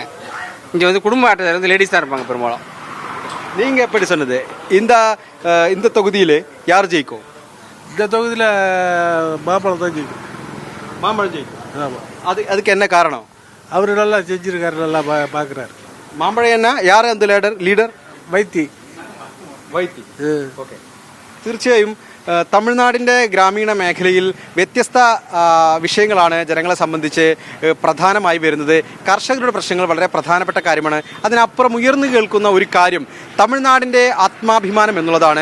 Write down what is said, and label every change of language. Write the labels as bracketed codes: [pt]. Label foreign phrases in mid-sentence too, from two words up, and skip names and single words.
[ta] இங்கே வந்து குடும்ப அட்டைதாரர் வந்து லேடிஸ் தான் இருப்பாங்க பெரும்பாலும். நீங்கள் எப்படி சொன்னது? இந்த தொகுதியில் யார் ஜெயிக்கும்? இந்த தொகுதியில் மாம்பழம் தான் ஜெயிக்கும். மாம்பழம் ஜெயிக்கும். அதுக்கு என்ன காரணம்? அவர் நல்லா செஞ்சிருக்காரு, நல்லா பார்க்குறாரு. மாம்பழம் என்ன? யார் அந்த ലീഡർ? വൈത്തി. [ml] ഓക്കെ. തീർച്ചയായും തമിഴ്നാടിൻ്റെ ഗ്രാമീണ മേഖലയിൽ വ്യത്യസ്ത വിഷയങ്ങളാണ് ജനങ്ങളെ സംബന്ധിച്ച് പ്രധാനമായി വരുന്നത്. കർഷകരുടെ പ്രശ്നങ്ങൾ വളരെ പ്രധാനപ്പെട്ട കാര്യമാണ്. അതിനപ്പുറം ഉയർന്നു കേൾക്കുന്ന ഒരു കാര്യം തമിഴ്നാടിൻ്റെ ആത്മാഭിമാനം എന്നുള്ളതാണ്.